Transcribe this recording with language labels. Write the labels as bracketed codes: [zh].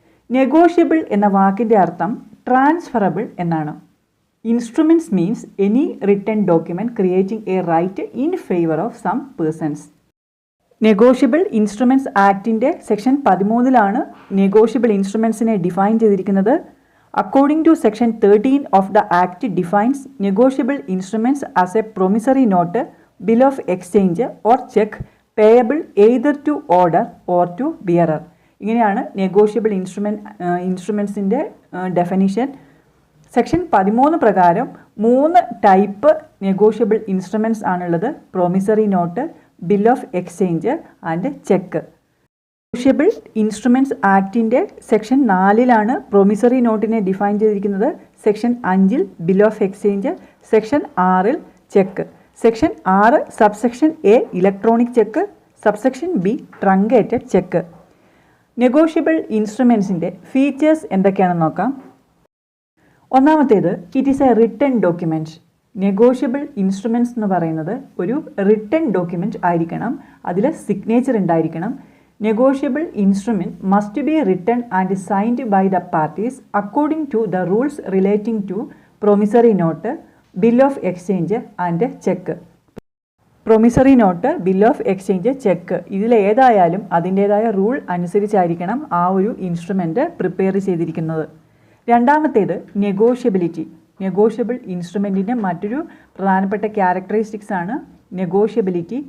[ml] Negotiable എന്ന വാക്കിൻ്റെ അർത്ഥം ട്രാൻസ്ഫറബിൾ എന്നാണ്. [en] Instruments means any written document creating a right in favour of some persons. [ml] Negotiable instruments ആക്ടിൻ്റെ section 13 negotiable ഇൻസ്ട്രുമെൻറ്റ്സിനെ define ചെയ്തിരിക്കുന്നത്. [en] According to section 13 of the act defines negotiable instruments as a promissory note, bill of exchange or check payable either to order or to bearer. [ml] ഇങ്ങനെയാണ് negotiable ഇൻസ്ട്രുമെൻറ്റ്സിൻ്റെ definition. Section 13 പ്രകാരം 3 type negotiable instruments ആണുള്ളത്. [en] Promissory note, bill of exchange and cheque. [ml] Negotiable instruments ആക്ടിൻ്റെ section 4 promissory നോട്ടിനെ define ചെയ്തിരിക്കുന്നത്. [en] Section 5 bill of exchange, section 6 cheque, section 6 subsection A electronic cheque, subsection B truncated cheque. [ml] Negotiable ഇൻസ്ട്രുമെൻറ്റ്സിൻ്റെ features എന്തൊക്കെയാണെന്ന് നോക്കാം. ഒന്നാമത്തേത്, [en] It is a written document. [ml] Negotiable instruments എന്ന് പറയുന്നത് ഒരു written document ആയിരിക്കണം. അതിൽ signature ഉണ്ടായിരിക്കണം. [en] Negotiable instrument must be written and signed by the parties according to the rules relating to promissory note, bill of exchange and check. [ml] Promissory note, bill of exchange, check ഇതിലേതായാലും അതിൻ്റേതായ rule അനുസരിച്ചായിരിക്കണം ആ ഒരു instrument prepare ചെയ്തിരിക്കുന്നത്. രണ്ടാമത്തേത് negotiability. Negotiable ഇൻസ്ട്രുമെൻറ്റിൻ്റെ മറ്റൊരു പ്രധാനപ്പെട്ട characteristics ആണ് negotiability.